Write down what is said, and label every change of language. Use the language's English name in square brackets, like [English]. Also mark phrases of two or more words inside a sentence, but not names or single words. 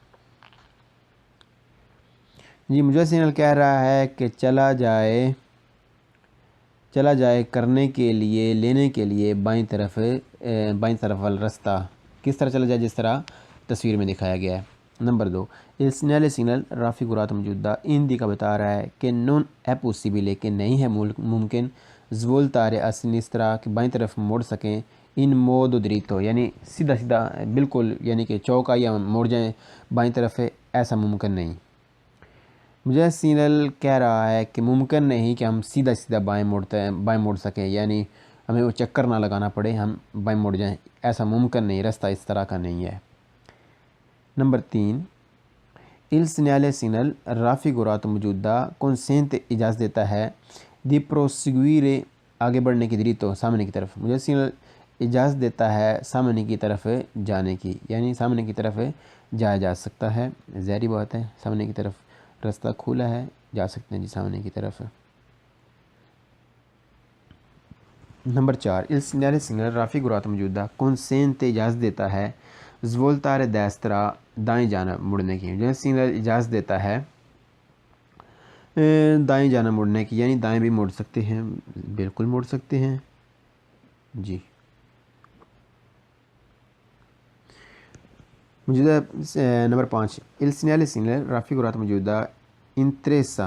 [Urdu] جی مجھے سینل کہہ رہا ہے کہ چلا جائے کرنے کے لیے لینے کے لیے بائیں طرف والا راستہ کس طرح چلا جائے؟ جس طرح تصویر میں دکھایا گیا ہے. نمبر 2 [Italian] il segnale signal raffigurato [Urdu] موجودہ ان کا بتا رہا ہے کہ [Italian] non è possibile [Urdu] کہ نہیں ہے ممکن [Italian] svoltare a sinistra [Urdu] کہ بائیں طرف موڑ سکیں [Italian] in modo dritto [Urdu] یعنی سیدھا سیدھا بالکل، یعنی کہ چوک یا موڑ جائیں بائیں طرف، ایسا ممکن نہیں. مجھے سینل کہہ رہا ہے کہ ممکن نہیں کہ ہم سیدھا سیدھا بائیں موڑ سکیں، یعنی ہمیں وہ چکر نہ لگانا پڑے، ہم بائیں موڑ جائیں، ایسا ممکن نہیں، راستہ اس طرح کا نہیں ہے. نمبر 3 [Italian] il segnale signal raffigurato [Urdu] موجودہ consente اجازت دیتا ہے [Italian] di proseguire [Urdu] آگے بڑھنے کی dritto سامنے کی طرف. مجھے سینل اجازت دیتا ہے سامنے کی طرف جانے کی، یعنی سامنے کی طرف جایا جا سکتا ہے. ظاہری بات ہے، سامنے کی طرف راستہ کھلا ہے، جا سکتے ہیں جی سامنے کی طرف. نمبر 4 [Italian] il segnale signal raffigurato [Urdu] موجودہ consente اجازت دیتا ہے [Italian] svoltare destra [Urdu] دائیں جانب مڑنے کی. جو سینل اجازت دیتا ہے دائیں جانب مڑنے کی، یعنی دائیں بھی مڑ سکتے ہیں، بالکل مڑ سکتے ہیں. جی موجودہ نمبر 5 [Italian] il segnale signal raffigurato [Urdu] موجودہ interessa.